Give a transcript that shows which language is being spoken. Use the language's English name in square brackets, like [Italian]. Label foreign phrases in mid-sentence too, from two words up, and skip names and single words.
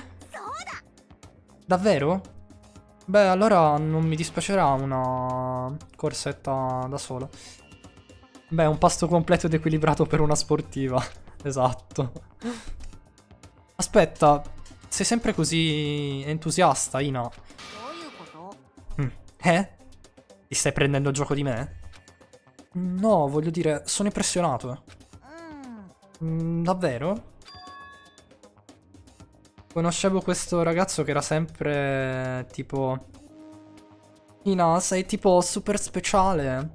[Italian] Davvero? Beh, allora non mi dispiacerà una corsetta da solo. Beh, un pasto completo ed equilibrato per una sportiva. Esatto. Aspetta, sei sempre così entusiasta, Ina? [Japanese] どういうこと [Italian] Eh? Ti stai prendendo gioco di me? No, voglio dire, sono impressionato. [Japanese] うん [Italian] Davvero? Conoscevo questo ragazzo che era sempre tipo... Ina, sei tipo super speciale.